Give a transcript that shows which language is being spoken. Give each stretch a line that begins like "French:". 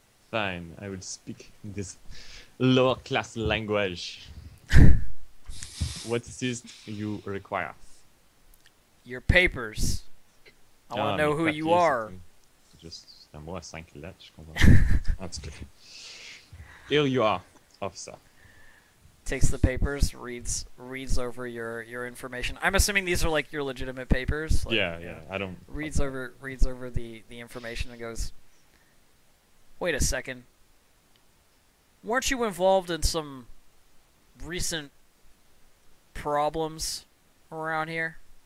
English: Fine, I will speak this lower class language. What is it you require? Your papers. I want to know who you are.
French: C'est un mot à 5 lettres, je comprends. En tout cas.
English: Here you are, officer. takes the papers, reads over your information. I'm assuming these are like your legitimate papers. Like, Yeah. I don't. reads over the information and goes, "Wait a second. Weren't you involved in some recent problems around here?"